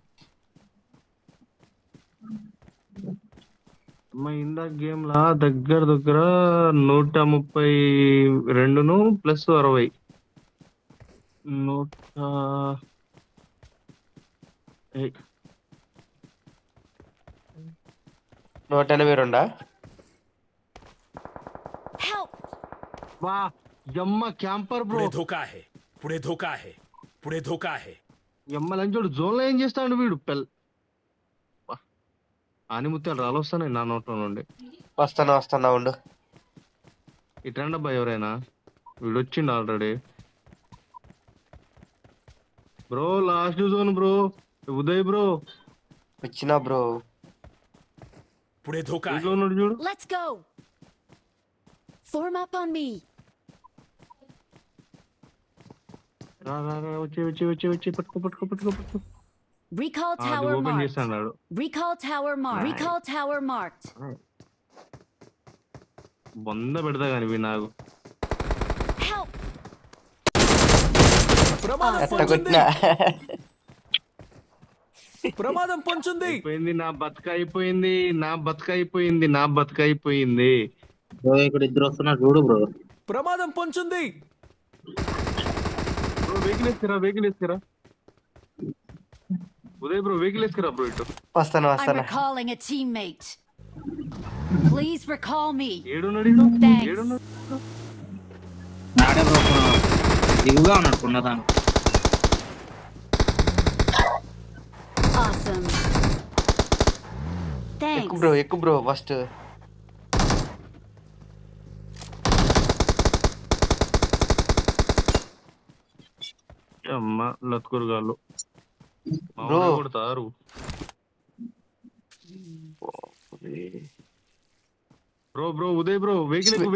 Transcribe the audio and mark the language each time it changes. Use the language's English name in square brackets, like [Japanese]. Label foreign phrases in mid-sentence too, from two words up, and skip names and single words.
[Telugu] అమ్మ ఇందాక గేమ్ లా దగ్గర 132 ప్లస్ 60 182. [English] Help. [Telugu] వా యమ్మ క్యాంపర్ బ్రో. [Marathi] पुढे धोका आहे. पुढे धोका आहे. पुढे धोका आहे. [Telugu] యమ్మ లంచోడు జోన్ లో ఏం చేస్తాడు వీడు ఆనిముత్యాలు రాలొస్తాయి నా నోట్లో నుండి. వస్తున్నా ఉండు. ఇట్రండి అబ్బా ఎవరైనా, వీడు వచ్చిండు ఆల్రెడీ బ్రో. [English] last zone [Telugu] బ్రో, ఉదయ్ బ్రో వచ్చినా బ్రో. [Marathi] पुढे धोका [Telugu] ఇంట్లో [Marathi] आहे. [Telugu] ఉన్నాడు చూడు. [English] Let's go. Form up on me. [Telugu] రా రా రా వచ్చి పట్టుకో. [English] Recall [Telugu] అది [English] tower [Telugu] ఓపెన్ [English] marked. [Telugu] చేస్తాడు. [English] Recall tower marked. Nice. Recall tower marked. [Telugu] బొంద పెడతా కానీ వీ నాకు. [English] Help! [Telugu] ప్రమాదం ఎట్ట పొంచుంది కొట్టినా ప్రమాదం పొంచుంది అయిపోయింది నా బతుకైపోయింది. బ్రో ఇక్కడ ఇద్దరు వస్తున్నారు చూడు బ్రో. ప్రమాదం పొంచుంది బ్రో వెహికల్ వేసుకురా ఉదయ్ బ్రో, వెహికల్ వేసుకురా బ్రో ఇటు. వస్తాను [English] I'm recalling a teammate. Please recall me. [Telugu] ఏడున్నాడు ఈడు? [English] Thanks. [Telugu] ఏడున్నాడు? నాడే బ్రో దిగుగా ఉన్నాడు కొన్నదాను. [English] Awesome. Thanks. [Telugu] ఎక్కు బ్రో ఫస్ట్. అమ్మ లత్కూరుగాళ్ళు బ్రో. కొడతారు. బ్రో ఉదయ్ బ్రో వెహికల్ ఎక్కు